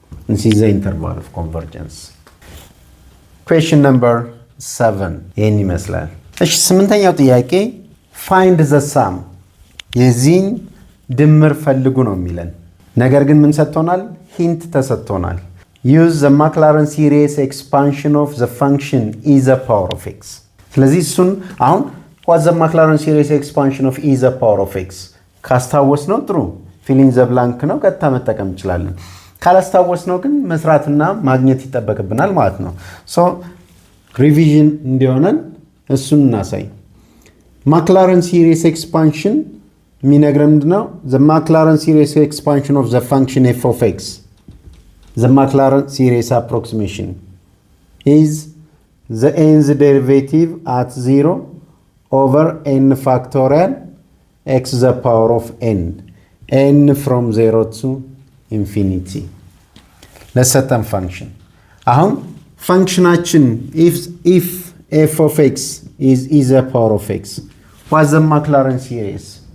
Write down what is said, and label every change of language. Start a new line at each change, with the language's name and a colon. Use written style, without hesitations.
English: This is the interval of convergence.
Amharic: Question number 7 ይህን ይመስላል። እሺ ስምንተኛው ጥያቄ
English: find the sum
Amharic: የዚህን ድምር ፈልጉ ነው የሚለን። ነገር ግን ምን ሰጥቶናል? ሂንት ተሰጥቶናል።
English: use the Maclaurin series expansion of the function e the power of x.
Amharic: ስለዚህ እሱን አሁን
English: what the Maclaurin series expansion of e the power of x
Amharic: ካስታወስ ነው ጥሩ ፊሊንግ ዘ ብላንክ ነው ቀጥታ መጠቀም እንችላለን። ካላስታወስ ነው ግን መስራትና ማግኘት ይጠበቅብናል ማለት ነው። ሶ ሪቪዥን እንዲሆነን እሱን እናሳይ። ማክላረን ሲሪስ ኤክስፓንሽን የሚነግረን ምንድነው?
English: the Maclaurin series expansion of the function f of x, the Maclaurin series approximation is the nth derivative at 0 over n factorial x to the power of n from 0 to infinity
Amharic: ለሰጠን
English: function አሁን functionation if f of x is e to the power of x, what's the Maclaurin series?